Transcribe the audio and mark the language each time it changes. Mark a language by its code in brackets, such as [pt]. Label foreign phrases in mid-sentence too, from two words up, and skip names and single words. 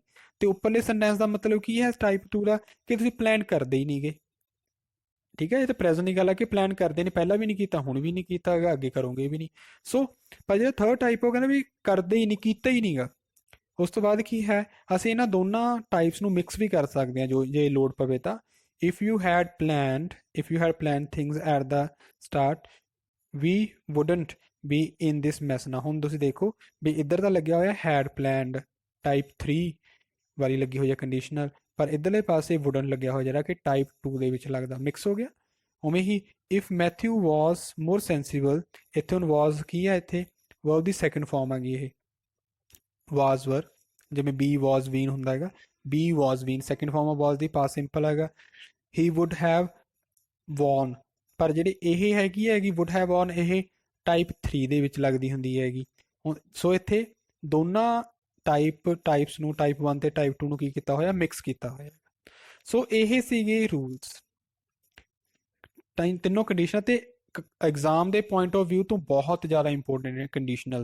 [pa] ਤੇ ਉੱਪਰਲੇ ਸੈਂਟੈਂਸ ਦਾ ਮਤਲਬ ਕੀ ਹੈ ਟਾਈਪ 2 ਦਾ, ਕਿ ਤੁਸੀਂ ਪਲਾਨ ਕਰਦੇ ਹੀ ਨਹੀਂਗੇ। ਠੀਕ ਹੈ, ਇਹ ਤਾਂ ਪ੍ਰੈਜ਼ੈਂਟ ਦੀ ਗੱਲ ਹੈ ਕਿ ਪਲਾਨ ਕਰਦੇ ਨੇ, ਪਹਿਲਾਂ ਵੀ ਨਹੀਂ ਕੀਤਾ, ਹੁਣ ਵੀ ਨਹੀਂ ਕੀਤਾ ਹੈਗਾ, ਅੱਗੇ ਕਰੋਗੇ ਵੀ ਨਹੀਂ। ਸੋ ਪਰ ਜਿਹੜਾ ਥਰਡ ਟਾਈਪ ਉਹ ਕਹਿੰਦਾ ਵੀ ਕਰਦੇ ਹੀ ਨਹੀਂ, ਕੀਤਾ ਹੀ ਨਹੀਂਗਾ। ਉਸ ਤੋਂ ਬਾਅਦ ਕੀ ਹੈ, ਅਸੀਂ ਇਹਨਾਂ ਦੋਨਾਂ ਟਾਈਪਸ ਨੂੰ ਮਿਕਸ ਵੀ ਕਰ ਸਕਦੇ ਹਾਂ ਜੇ ਲੋੜ ਪਵੇ ਤਾਂ। [en] if you had planned things at the start we wouldn't be in this mess। [pa] ਨਾ ਹੁਣ ਤੁਸੀਂ ਦੇਖੋ ਵੀ ਇੱਧਰ ਤਾਂ ਲੱਗਿਆ ਹੋਇਆ [en] had planned [pa] ਟਾਈਪ 3 ਵਾਲੀ ਲੱਗੀ ਹੋਈ ਹੈ ਕੰਡੀਸ਼ਨਲ, ਪਰ ਇੱਧਰਲੇ ਪਾਸੇ wouldn't ਲੱਗਿਆ ਹੋਇਆ ਜਿਹੜਾ ਕਿ ਟਾਈਪ 2 ਦੇ ਵਿੱਚ ਲੱਗਦਾ, ਮਿਕਸ ਹੋ ਗਿਆ। [en] ਉਵੇਂ ਹੀ if Matthew was more sensible, [pa] ਇੱਥੇ ਹੁਣ was ਕੀ ਹੈ, ਇੱਥੇ verb ਦੀ [en] second form [pa] ਆ ਗਈ ਇਹ [en] was were, [pa] ਜਿਵੇਂ [en] be was been [pa] ਹੁੰਦਾ ਹੈਗਾ, [en] be was been second form of was [pa] ਦੀ [en] past simple [pa] ਹੈਗਾ। [en] he would have won, [pa] ਪਰ ਜਿਹੜੀ ਇਹ ਹੈਗੀ [en] would have won [pa] ਇਹ ਟਾਈਪ 3 ਦੇ ਵਿੱਚ ਲੱਗਦੀ ਹੁੰਦੀ ਹੈਗੀ। ਸੋ ਇੱਥੇ ਦੋਨਾਂ ਟਾਈਪਸ ਨੂੰ, ਟਾਈਪ 1 ਤੇ ਟਾਈਪ 2 ਨੂੰ ਕੀ ਕੀਤਾ ਹੋਇਆ, ਮਿਕਸ ਕੀਤਾ ਹੋਇਆ। ਸੋ ਇਹ ਸੀਗੇ ਰੂਲਸ ਤਿੰਨੋਂ ਕੰਡੀਸ਼ਨਾਂ ਤੇ ਐਗਜ਼ਾਮ ਦੇ [en] point of view [pa] ਤੋਂ ਬਹੁਤ ਜ਼ਿਆਦਾ ਇੰਪੋਰਟੈਂਟ ਨੇ ਕੰਡੀਸ਼ਨਲ।